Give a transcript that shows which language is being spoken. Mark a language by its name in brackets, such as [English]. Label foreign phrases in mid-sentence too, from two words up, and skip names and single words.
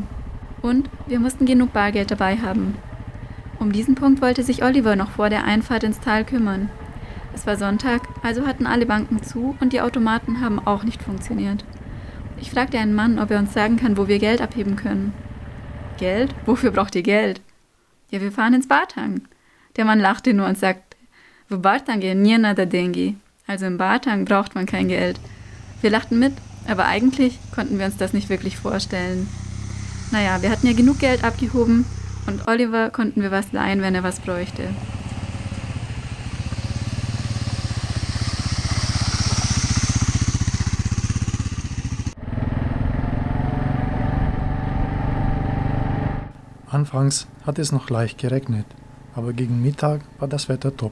[German] Und wir mussten genug Bargeld dabei haben. Um diesen Punkt wollte sich Oliver noch vor der Einfahrt ins Tal kümmern. Es war Sonntag, also hatten alle Banken zu und die Automaten haben auch nicht funktioniert. Ich fragte einen Mann, ob er uns sagen kann, wo wir Geld abheben können. Geld? Wofür braucht ihr Geld? Ja, wir fahren ins Batang. Der Mann lachte nur und sagte, [Russian] в Батанге не надо деньги. [German] Also im Batang braucht man kein Geld. Wir lachten mit, aber eigentlich konnten wir uns das nicht wirklich vorstellen. Naja, wir hatten ja genug Geld abgehoben und Oliver konnten wir was leihen, wenn er was bräuchte. Anfangs hat es noch leicht geregnet, aber gegen Mittag war das Wetter top.